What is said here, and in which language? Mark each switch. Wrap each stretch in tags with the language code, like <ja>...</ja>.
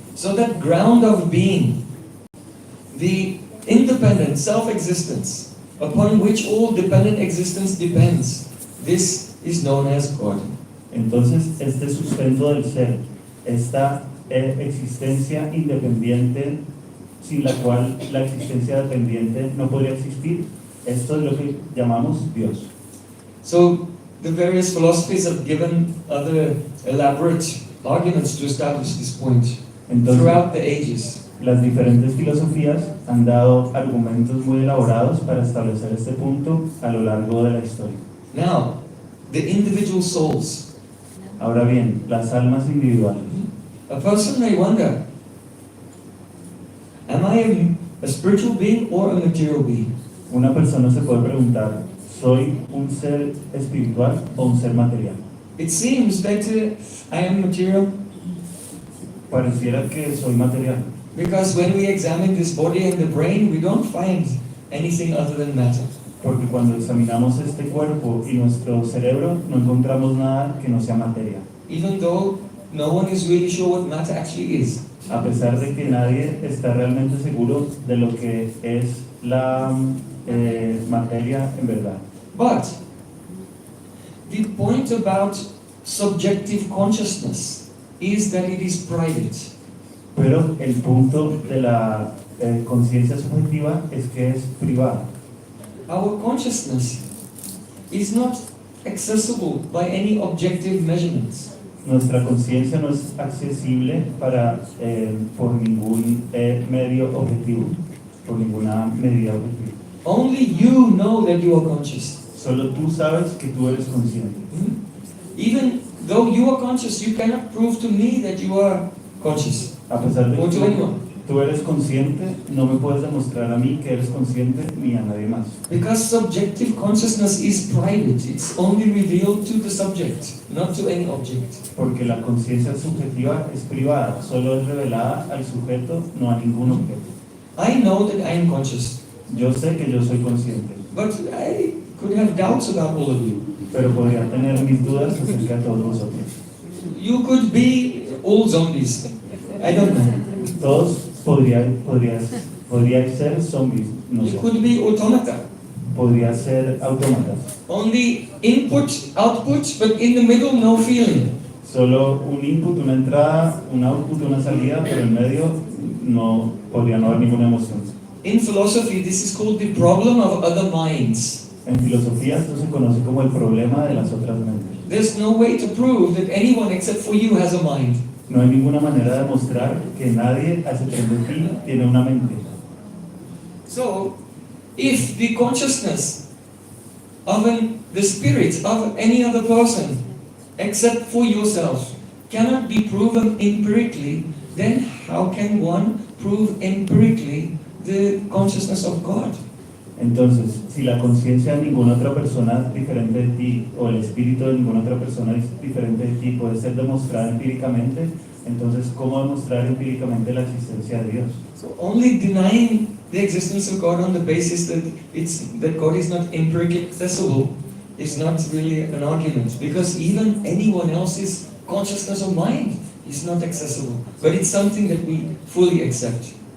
<en>So that ground of being, the independent self-existence, upon which all dependent existence depends, this is known as God.</en> <es>Entonces, este sustento del ser, esta existencia independiente sin la cual la existencia dependiente no podría existir, esto es lo que llamamos Dios.</es> <en>So the various philosophies have given other elaborate arguments to establish this point.</en> <es>Entonces,</es> <en>Throughout the ages.</en> <es>las diferentes filosofías han dado argumentos muy elaborados para establecer este punto a lo largo de la historia.</es> <en>Now, the individual souls.</en> <es>Ahora bien, las almas individuales.</es> <en>A person may wonder, am I a spiritual being or a material being?</en> <es>Una persona se puede preguntar, ¿soy un ser espiritual o un ser material?</es> <en>It seems that I am material</en> <es>Pareciera que soy material,</es> <en>because when we examine this body and the brain, we don't find anything other than matter.</en> <es>porque cuando examinamos este cuerpo y nuestro cerebro no encontramos nada que no sea materia,</es> <en>Even though no one is really sure what matter actually is.</en> <es>a pesar de que nadie está realmente seguro de lo que es la materia en verdad.</es> <en>But the point about subjective consciousness is that it is private.</en> <es>Pero el punto de la conciencia subjetiva es que es privada.</es> <en>Our consciousness is not accessible by any objective measurements.</en> <es>Nuestra conciencia no es accesible por ningún medio objetivo, por ninguna medida objetiva.</es> <en>Only you know that you are conscious.</en> <es>Solo tú sabes que tú eres consciente.</es> <en>Even though you are conscious, you cannot prove to me that you are conscious.</en> <es>A pesar de</es> <en>Or</en> <es>que</es> <en>to anyone.</en> <es>tú eres consciente, no me puedes demostrar a mí que eres consciente ni a nadie más.</es> <en>Because subjective consciousness is private. It's only revealed to the subject, not to any object.</en> <es>Porque la conciencia subjetiva es privada, solo es revelada al sujeto, no a ningún objeto.</es> <en>I know that I am conscious,</en> <es>Yo sé que yo soy consciente,</es> <en>but I could have doubts about all of you.</en> <es>pero podría tener mis dudas acerca de todos vosotros.</es> <en>You could be all zombies. I don't know.</en> <es>Todos podríais ser zombies, no</es> <en>You</en> <es>sé.</es> <en>could be automata.</en> <es>podría ser autómatas. Only input, output, but in the middle, no feeling. Solo un input, una entrada, un output, una salida, pero en medio no podría no haber ninguna emoción.</es> <en>In philosophy, this is called the problem of other minds.</en> <es>En filosofía esto se conoce como el problema de las otras mentes.</es> <en>There's no way to prove that anyone except for you has a mind.</en> <es>No hay ninguna manera de demostrar que nadie, a excepción de ti, tiene una mente.</es> <en>So, if the consciousness of the spirit of any other person except for yourself cannot be proven empirically, then how can one prove empirically the consciousness of God?</en> <es>Entonces, si la conciencia de ninguna otra persona diferente de ti o el espíritu de ninguna otra persona diferente de ti puede ser demostrada empíricamente, entonces, ¿cómo demostrar empíricamente la existencia de Dios?</es> <en>So only denying the existence of God on the basis that God is not empirically accessible is not really an argument, because even anyone else's consciousness of mind is not accessible, but it's something that we fully accept.</en>